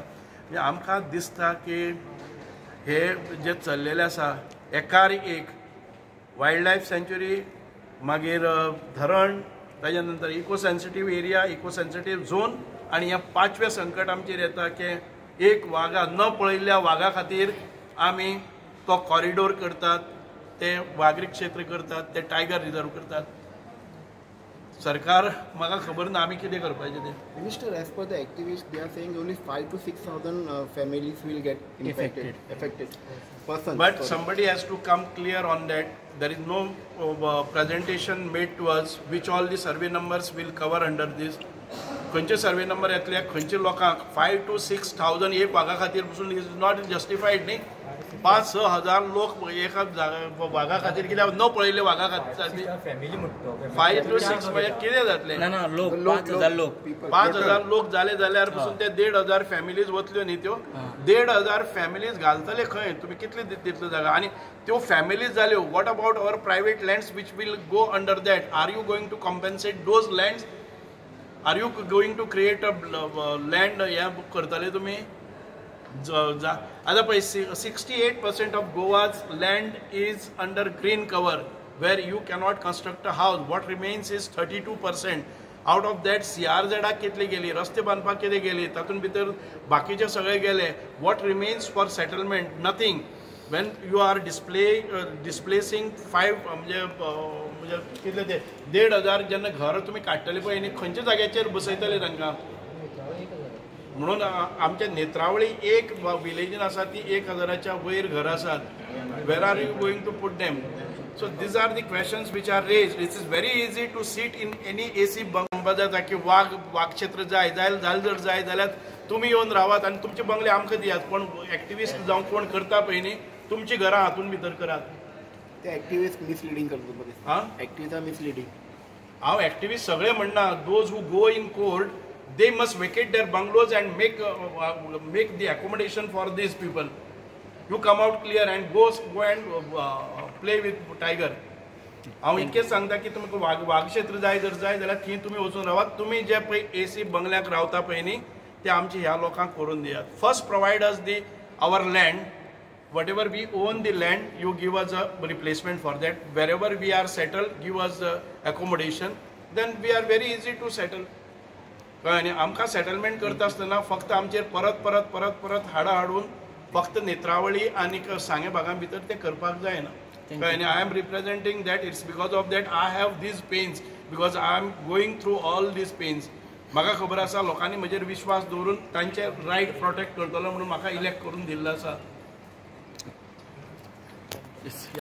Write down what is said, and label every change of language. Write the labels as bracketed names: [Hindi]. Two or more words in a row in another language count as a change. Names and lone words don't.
[Konkani] म्हणजे आमकां दिसता की हे जे चल्लेलें आसा एकार एक [English] wild life sanctuary [Konkani] मागीर धरण ताज्या नंतर [English] eco sensitive area eco sensitive zone [Konkani] आनी ह्या 5वें संकट आमचेर येता की एक वाघा न पळयल्ल्या वाघा खातीर आमी तो कॉरिडोर करतात ते वाघरी क्षेत्र करतात ते [English] tiger reserve [Konkani] करतात। सरकार म्हाका खबर ना आमी कितें करपाचें तें। [English] Minister, as per the activists, they are saying only 5,000 to 6,000 families will get affected. But somebody has to come clear on that. There is no presentation made to us which all the survey numbers will cover under this. [Konkani] खंयचे [English] survey number [Konkani] येतले खंयचे लोकांक 5,000 to 6,000 एक वाघा खातीर पसून [English] is not justified [Konkani] न्ही। 5-6 हजार लोक एका वाघा खातीर कित्याक न पळयल्ले वाघा खातीर 5 to 6 म्हणजे कितें जातलें? 5,000 लोक जाले जाल्यार पसून ते 1,500 फॅमिलीज वतल्यो न्ही त्यो 1,500 फॅमिलीज घालतले खंय? तुमी कितले दितले जागा? आनी त्यो फॅमिलीज जाल्यो [English] what about our private lands which will go under that? are you going to compensate those lands? are you going to create a land [Konkani] हें करतले तुमी? आता पळय [English] 68% of Goa's land is under green cover where you cannot construct a house. what remains is 32%. out of that [Konkani] CRZ कितली गेली, रस्ते बांदपाक कितें गेली, तातूंत भितर बाकीचे सगळे गेले. [English] what remains for settlement? नथींग. when you are displacing [Konkani] 5 म्हणजे कितले ते 1,500 जेन्ना घर तुमी काडटले पळय न्ही, खंयच्या जाग्याचेर बसयतले तांकां? म्हणून आमच्या नेत्रावळी एक विलेजीन आसा ती 1,000च्या वयर घरां आसात. [English] where are you going to put them? So these are the questions which are raised. It is very easy to sit in any AC [Konkani] बंगला की वाघ क्षेत्र जाय जाल्यार तुम्ही येवन रावात आणि तुमचे बंगले आमकां दियात. पण एक्टिविस्ट जावं कोण करता पळय न्ही, तुमची घरां हातून भितर करात. ते एक्टिविस्ट मिसलिडिंग करतात. हां, [English] activists are misleading. [Konkani] हांव एक्टिविस्ट सगळे म्हणना. [English] those who go in court, they must vacate their bungalows and make the accommodation for these people. You come out clear and go and play with tiger. [Konkani] हांव इतकेंच सांगता की तुमकां वाघ क्षेत्र जाय जाल्यार थंय तुमी वचून रावात. तुमी जे पळय AC बंगल्याक रावता पळय न्ही, ते आमचे ह्या लोकांक करून दियात. [English] first provide us the our land. what ever we own the land, you give us a replacement for that. where ever we are settle, give us accommodation. then we are very easy to settle. [Konkani] कळ्ळें न्ही? आमकां सेटलमेंट करता आसतना फक्त आमचेर परत हाडून फक्त नेत्रावळी आनी सांगे भागां भितर ते करपाक जायना. कळ्ळें न्ही? [English] I am representing that. it's because of that I have these pains, because I am going through all these pains. [Konkani] म्हाका खबर आसा लोकांनी म्हजेर विश्वास दवरून तांचे [English] right protect [Konkani] करतलो म्हणून म्हाका इलेक्ट करून दिल्लो आसा.